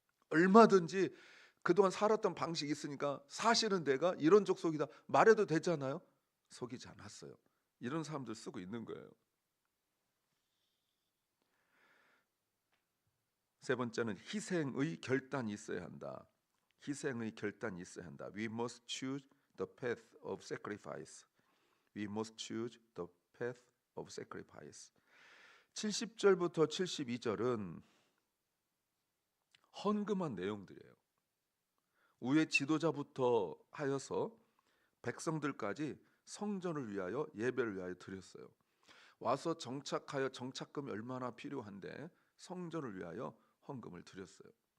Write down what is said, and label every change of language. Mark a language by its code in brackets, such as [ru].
[ko] 얼마든지 그동안 살았던 방식이 있으니까 사실은 내가 이런 족속이다 말해도 되잖아요. 속이지 않았어요. 이런 사람들 쓰고 있는 거예요. 세 번째는 희생의 결단이 있어야 한다. 희생의 결단이 있어야 한다. [en] We must choose the path of sacrifice. We must choose the path of sacrifice. [ko] 70절부터 72절은 헌금한 내용들이에요. 위에 지도자부터 하여서 백성들까지 성전을 위하여 예배를 위하여 드렸어요. 와서 정착하여 정착금이 얼마나 필요한데 성전을 위하여 헌금을 드렸어요.